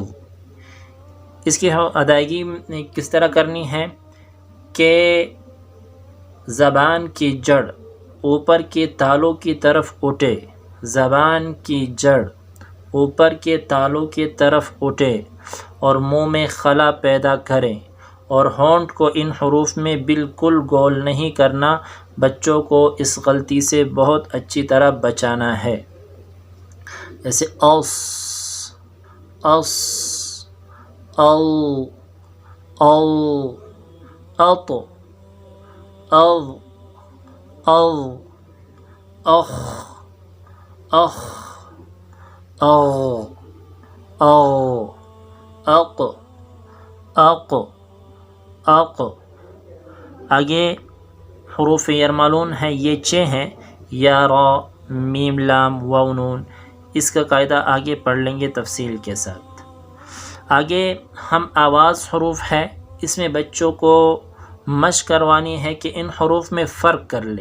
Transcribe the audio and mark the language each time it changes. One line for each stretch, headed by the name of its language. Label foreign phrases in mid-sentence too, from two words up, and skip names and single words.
Urdu: اس کی ادائیگی کس طرح کرنی ہے کہ زبان کی جڑ اوپر کے تالوں کی طرف اٹھے، زبان کی جڑ اوپر کے تالوں کی طرف اٹھے اور منہ میں خلا پیدا کریں، اور ہونٹ کو ان حروف میں بالکل گول نہیں کرنا۔ بچوں کو اس غلطی سے بہت اچھی طرح بچانا ہے، جیسے اوس، اوس، او، او، اط، او، او، اخ، اخ، او، او، اق، اق، اق۔ آگے حروف یرملون ہیں، یہ 6 ہیں، یا، را، میم، لام، واو، نون۔ اس کا قاعدہ آگے پڑھ لیں گے تفصیل کے ساتھ۔ آگے ہم آواز حروف ہے، اس میں بچوں کو مشق کروانی ہے کہ ان حروف میں فرق کر لے۔